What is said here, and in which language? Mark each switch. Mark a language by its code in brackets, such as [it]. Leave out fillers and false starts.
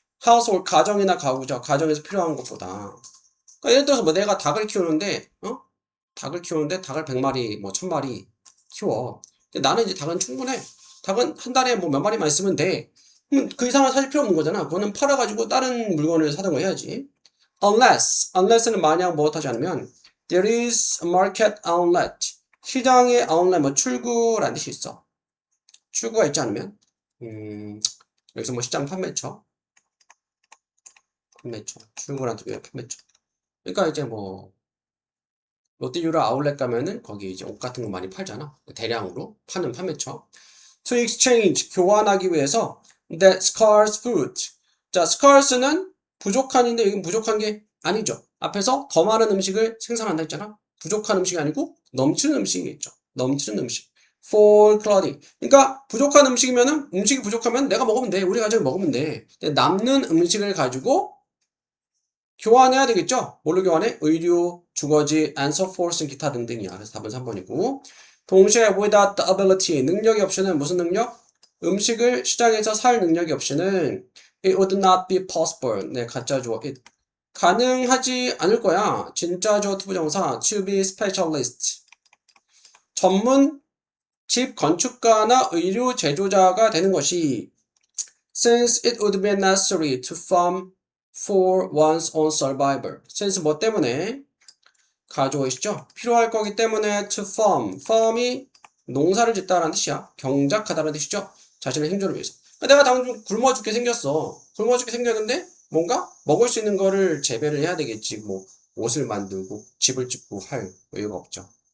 [ko] household 가정이나 가구죠. 가정에서 필요한 것보다. 그러니까 예를 들어서 뭐 내가 닭을 키우는데 닭을 100마리, 뭐 1000마리 키워. 근데 나는 이제 닭은 충분해. 닭은 한 달에 뭐 몇 마리만 있으면 돼. 그 이상은 사실 필요 없는 거잖아. 그거는 팔아가지고 다른 물건을 사든가 해야지. [en] unless는 [ko] 만약 무엇하지 않으면 [en] there is a market outlet. [ko] 시장의 outlet, 뭐 출구라는 뜻이 있어. 출구가 있지 않으면 여기서 뭐 시장 판매처, 출구라는 뜻이에요. 판매처. 그러니까 이제 뭐 롯데유라 아울렛 가면은 거기 이제 옷 같은 거 많이 팔잖아. 대량으로 파는 판매처. [en] To exchange [ko] 교환하기 위해서 [en] that scarce food. 자, scarce는 [ko] 부족한인데 여긴 부족한 게 아니죠. 앞에서 더 많은 음식을 생산한다 했잖아. 부족한 음식이 아니고 넘치는 음식이겠죠. 넘치는 음식. [en] For clothing. [ko] 그러니까 부족한 음식이면은 음식이 부족하면 내가 먹으면 돼. 우리 가족이 먹으면 돼. 근데 남는 음식을 가지고 교환해야 되겠죠? 뭘로 교환해? 의류, 주거지, [en] and so forth, [ko] 기타 등등이야. 그래서 답은 3번이고. 동시에 [en] without the ability, [ko] 능력이 없이는 무슨 능력? 음식을 시장에서 살 능력이 없이는 [en] it would not be possible. [ko] 네, 가짜 주어. it. 가능하지 않을 거야. 진짜 주어 투부정사 [en] to be specialist. [ko] 전문 집 건축가나 의류 제조자가 되는 것이 [en] since it would be necessary to farm for one's own survival. [ko] since 뭐 때문에? 가져오시죠. 필요할 거기 때문에 to farm. farm이 농사를 짓다라는 뜻이야. 경작하다라는 뜻이죠. 자신의 생존을 위해서. 내가 당장 굶어 죽게 생겼어. 굶어 죽게 생겼는데 뭔가 먹을 수 있는 거를 재배를 해야 되겠지. 뭐 옷을 만들고 집을 짓고 할 여유가 없죠.